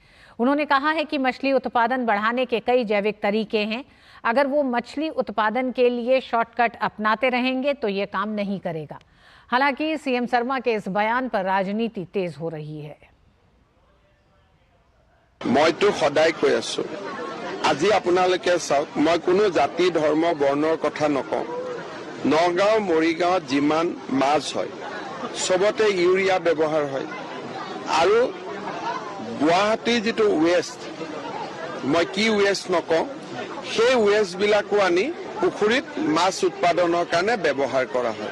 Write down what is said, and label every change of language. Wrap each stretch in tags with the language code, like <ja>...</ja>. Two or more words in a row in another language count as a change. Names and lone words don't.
<hi>उन्होंने कहा है कि मछली उत्पादन बढ़ाने के कई जैविक तरीके हैं। अगर वो मछली उत्पादन के लिए शॉर्टकट अपनाते रहेंगे तो ये काम नहीं करेगा। हालांकि सीएम शर्मा के इस बयान पर राजनीति तेज हो रही है।</hi> <as>মই তো সদায় কৈ আছো, আজি আপোনালোকে চাওক, মই কোনো জাতি, ধৰ্ম, বৰ্ণৰ কথা নকওঁ। নগাঁও, মৰিগাঁও যিমান মাছ হয় সবতে ইউৰিয়া ব্যৱহাৰ হয় আৰু গুৱাহাটীৰ যিটো ওয়েষ্ট, মই কি ওয়েষ্ট নকওঁ, সেই ওয়েষ্ট বিলাকো আনি পুখুৰীত মাছ উৎপাদনৰ কাৰণে ব্যৱহাৰ কৰা হয়।</as>